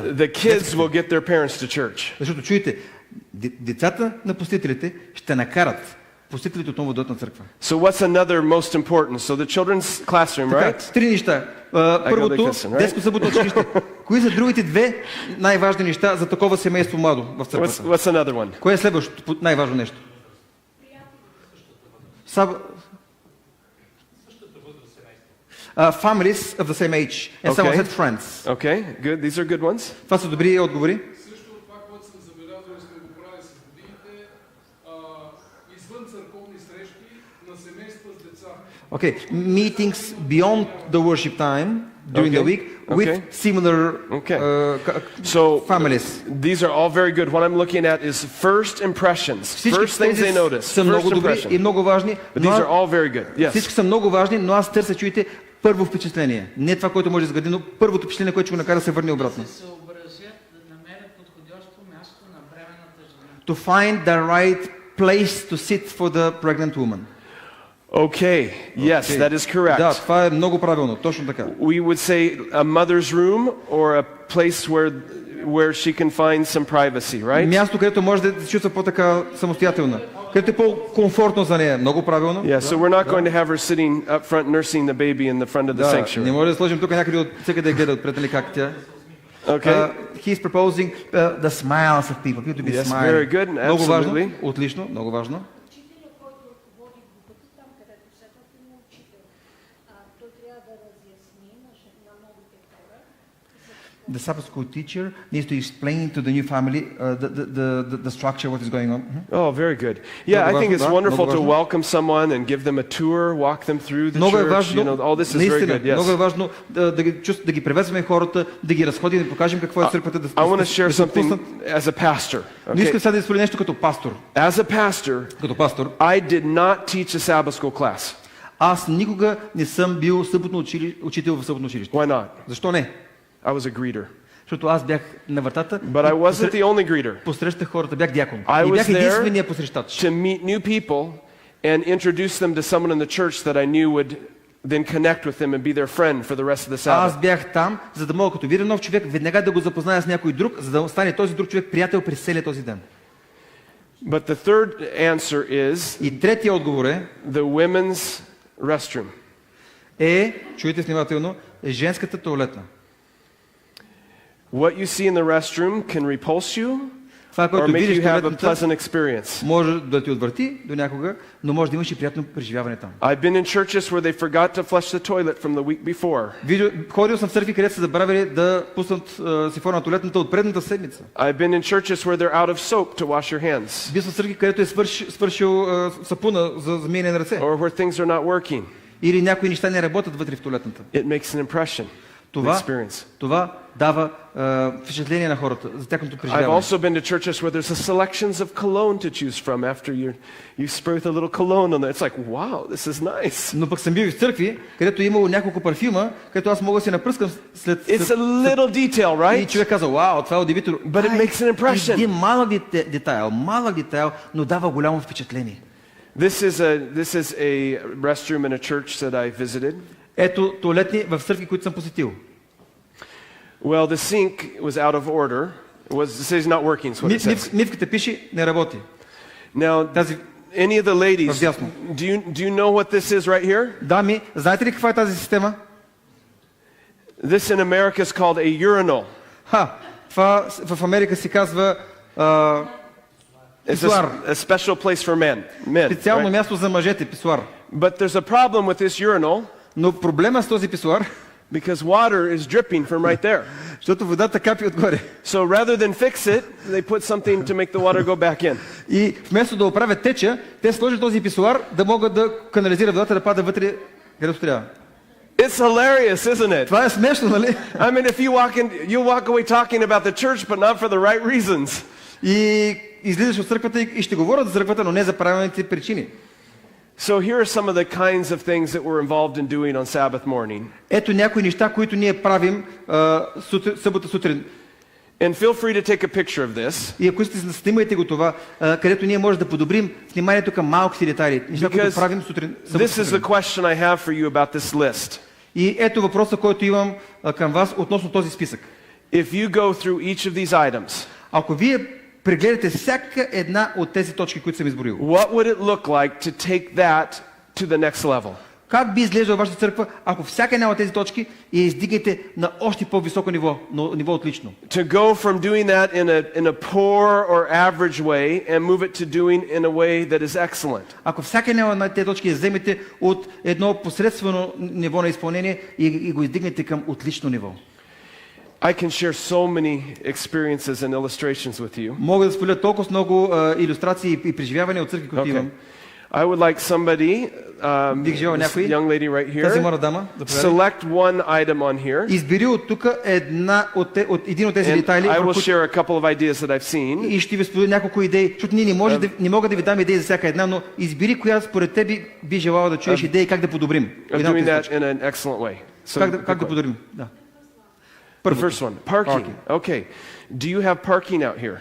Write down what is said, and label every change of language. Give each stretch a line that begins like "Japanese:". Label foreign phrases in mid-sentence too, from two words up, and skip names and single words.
English: The kids will get their parents to church.
Bulgarian: Защото чуете, децата на посетителите ще накарат посетителите отново дойдат на църква.
English: So what's another most important? So the children's classroom, right?
Bulgarian: Три неща. Първото, детско съботно училище. Кои са другите две най-важни неща за такова семейство младо в църквата?
English: What's another one?
Bulgarian: Кое е следващото най-важно нещо?
English: Families of the same age. And someone said friends. Okay, good. These are good ones.
Bulgarian: Това са добри отговори. Също това, което съм забелязал и сме го правили с годините, извън църковни срещи на семейства с деца.
English: Okay, meetings beyond the worship time during the week with similar So families. these are all very good. What I'm looking at is first impressions. First things they notice.
Bulgarian: Са много добри и много важни.
English: But these are all very good. Yes.
Bulgarian: Всички са много важни, но аз търся, чуйте, първо впечатление. Не това, което може да изгради, но първото впечатление, което ще го накара да се върне обратно.
English: To find the right place to sit for the pregnant woman. Okay, yes, that is correct.
Bulgarian: Да, това е много правилно, точно така.
English: We would say a mother's room or a place where she can find some privacy, right?
Bulgarian: Място, където може да се чувства по-така самостоятелна, където е по-комфортно за нея, много правилно.
English: Yeah, so we're not going to have her sitting up front nursing the baby in the front of the
Bulgarian: Да, не
English: sanctuary.
Bulgarian: може да сложим тук някъде от всеки да гледа отпред, нали как тя.
English: Okay? He's proposing the smiles of people to be Yes, smiling. very good,
Bulgarian: Много важно,
English: absolutely.
Bulgarian: отлично, много важно. Учителя, който води групата, там където седнат има учител. Той трябва да разясни на новите хора.
English: The Sabbath school teacher needs to explain to the new family the structure, what is going on. Oh, very good. Yeah, I think it's wonderful to welcome someone and give them a tour, walk them through the
Bulgarian: Много е
English: church.
Bulgarian: важно,
English: You know, all this is very
Bulgarian: наистина,
English: good.
Bulgarian: много е
English: Yes.
Bulgarian: важно да ги приветстваме хората, да ги разходим, да покажем какво е църквата,
English: I want to share
Bulgarian: се
English: something
Bulgarian: отпуснат.
English: as a pastor.
Bulgarian: Но
English: Okay?
Bulgarian: искам сега да споделя нещо като пастор.
English: As a pastor,
Bulgarian: Като пастор,
English: I did not teach a Sabbath school class.
Bulgarian: аз никога не съм бил съботно учител в съботно училище.
English: Why not?
Bulgarian: Защо не?
English: I was a greeter.
Bulgarian: Защото аз бях на вратата,
English: But I wasn't the only greeter.
Bulgarian: посрещах хората, бях дякон.
English: I
Bulgarian: И
English: was
Bulgarian: бях
English: there
Bulgarian: единствения посрещач.
English: to meet new people and introduce them to someone in the church that I knew would then connect with them and be their friend for the rest of the
Bulgarian: Аз
English: Sabbath.
Bulgarian: бях там, за да мога, като видя нов човек, веднага да го запозная с някой друг, за да стане този друг човек приятел през целия този ден.
English: But the third answer is
Bulgarian: И третия отговор
English: the women's restroom.
Bulgarian: чуйте внимателно, е женската тоалетна.
English: What you see in the restroom can repulse you
Bulgarian: Това,
English: or
Bulgarian: което
English: make
Bulgarian: видиш
English: you
Bulgarian: в
English: have a
Bulgarian: тоалетната,
English: pleasant experience.
Bulgarian: може да ти отвърти до някога, но може да имаш и приятно преживяване там.
English: I've been in churches where they forgot to flush the toilet from the week before.
Bulgarian: Ходил съм в църкви, където са забравили да пуснат сифона на тоалетната от предната седмица.
English: I've been in churches where they're out of soap to wash your hands
Bulgarian: Бил съм в църкви, където е свършил сапуна за миене на ръце.
English: or where things are not working.
Bulgarian: Или някои неща не работят вътре в тоалетната.
English: It makes an impression, an experience.
Bulgarian: Това дава впечатление на хората за тяхното
English: I've
Bulgarian: преживяване.
English: also been to churches where there's a selections of cologne to choose from after you spray with a little cologne on it. It's like, wow, this is nice.
Bulgarian: Но пък съм бил и в църкви, където е имало няколко парфюма, където аз мога да се напръскам след...
English: It's a little detail,
Bulgarian: И
English: right?
Bulgarian: човек каза, вау, това е удивително.
English: But it makes an impression.
Bulgarian: Един малък детайл, но дава голямо впечатление.
English: This is a restroom in a church that I visited.
Bulgarian: Ето тоалетни в църкви, които съм посетил.
English: Well, the sink was out of order. It says not working, is what it says.
Bulgarian: Мивката пише, не работи.
English: Now,
Bulgarian: Тази...
English: any of the ladies,
Bulgarian: Вдясно.
English: do you know what this is right here?
Bulgarian: Дами, знаете ли каква е тази система?
English: This in America is called a urinal.
Bulgarian: Това в Америка се казва
English: It's
Bulgarian: писуар.
English: a special place for men.
Bulgarian: Специално
English: Right?
Bulgarian: място за мъжете, писуар.
English: But there's a problem with this urinal
Bulgarian: Но проблема с този писуар,
English: because water is dripping from right there.
Bulgarian: защото водата капи отгоре.
English: So rather than fix it, they put something to make the water go back in.
Bulgarian: И вместо да оправят теча, те сложат този писуар да могат да канализират водата, да пада вътре, където трябва.
English: It's hilarious, isn't it?
Bulgarian: Това е смешно, нали?
English: I mean, if you walk away talking about the church, but not for the right reasons.
Bulgarian: И излизаш от църквата и ще говорят за църквата, но не за правилните причини.
English: So here are some of the kinds of things that we're involved in doing on Sabbath morning.
Bulgarian: Ето някои неща, които ние правим събота сутрин.
English: And feel free to take a picture of this.
Bulgarian: И ако сте снимайте го това, където ние можем да подобрим вниманието към малките детайли. Неща, които правим сутрин.
English: This is the question I have for you about this list.
Bulgarian: И ето въпроса, който имам към вас относно този списък.
English: If you go through each of these items,
Bulgarian: Ако вие прегледате всяка една от тези точки, които съм изброил,
English: what would it look like to take that to the next level?
Bulgarian: как би изглеждала вашата църква, ако всяка една от тези точки я издигнете на още по-високо ниво, на ниво отлично?
English: To go from doing that in a poor or average way and move it to doing in a way that is excellent.
Bulgarian: Ако всяка една от тези точки я вземете от едно посредствено ниво на изпълнение и го издигнете към отлично ниво.
English: I can share so many experiences and illustrations with you.
Bulgarian: Мога да споделя толкова много илюстрации и преживявания от църкви, които
English: Okay.
Bulgarian: имам.
English: I would like somebody,
Bulgarian: Бих желал
English: this
Bulgarian: някой,
English: young lady right
Bulgarian: тази
English: here,
Bulgarian: млада дама, да повяда.
English: select one item on here.
Bulgarian: Избери от тук един от тези
English: And
Bulgarian: детайли,
English: I will
Bulgarian: върху-
English: share a couple of ideas that I've seen.
Bulgarian: и ще ви споделя няколко идеи, защото ние не мога да ви дам идеи за всяка една, но избери коя според теб би желала да чуеш идеи как да подобрим.
English: Of
Bulgarian: Една от
English: doing
Bulgarian: тези
English: that
Bulgarian: точки.
English: in an excellent way. So,
Bulgarian: Как да подобрим? Да.
English: the first one, parking. Okay. Do you have parking out here?